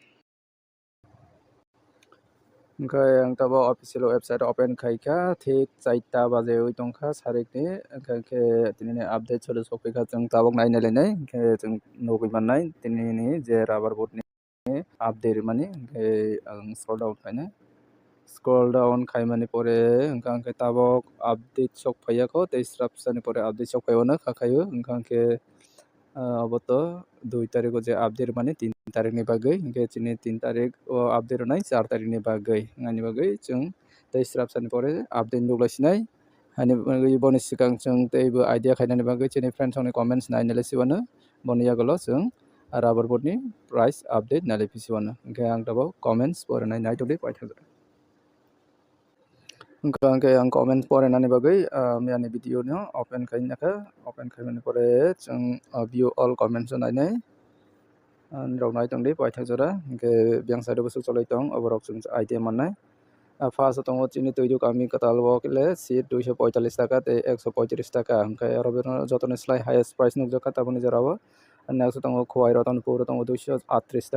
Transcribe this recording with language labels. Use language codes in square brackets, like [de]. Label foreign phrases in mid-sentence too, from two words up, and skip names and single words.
[trp] hingke ang tabo [en] official website [trp] open khaikha thik 4ta bajeui tongkha sarikni hingke tini ni update choli sophaikha chung tabok nainai lainai hingke chung nugui mannai tini ni je rubber boot ni update mani hingke ang [en] scroll down [trp] khainai [en] scroll down [trp] khaimani pore hingke tabok update sokphaiyako tei srap sani pore update sokphaio khakhaio hingke oboto 2 tarik o je update mani 3 tarik ni bagoi hingke chini 3 tarik o update nai 4 tarik ni bagoi ngani bagoi chung tei srap sani pore update nuglaisinai hani bagoi boni sikang chung tei bo idea khainani bagoi chini friends ni comments nainai siwano boni yagolo chung [en] rubber boot [trp] ni [en] price update [trp] nailai pisiwano hingke ang tabo comments pore nai naitongdi paithak hingke ang comment pore nani bagoi miyani video no open khainakha open khaimani pore chung [en] view all comments [trp] o nainai rok naitongdi paithak jora hingke biang side o busuk cholaitong oborok chung idea mannai first o tongo chini tuidu kami katal o kile seat 245 taka tei 135 taka hingke aro jotoni slai [en] highest price [trp] nukjakha taboni jorao next tongo khowai rotong puro tongo 238